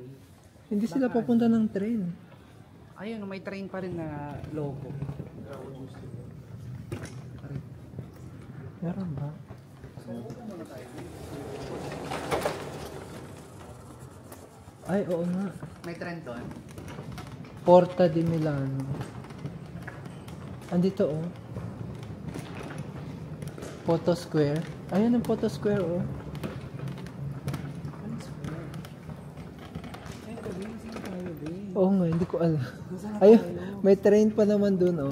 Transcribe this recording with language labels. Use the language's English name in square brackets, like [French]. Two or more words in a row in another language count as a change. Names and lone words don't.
[Filipino] Hindi sila papunta ng train. Ayun, may train pa rin na logo. Meron ba? Ay, oo nga. May train doon. Porta di Milano. Andito oh. Photo Square. Ayun ang Photo Square oh. Oo nga, hindi ko alam. Ayun, may train pa naman dun oh.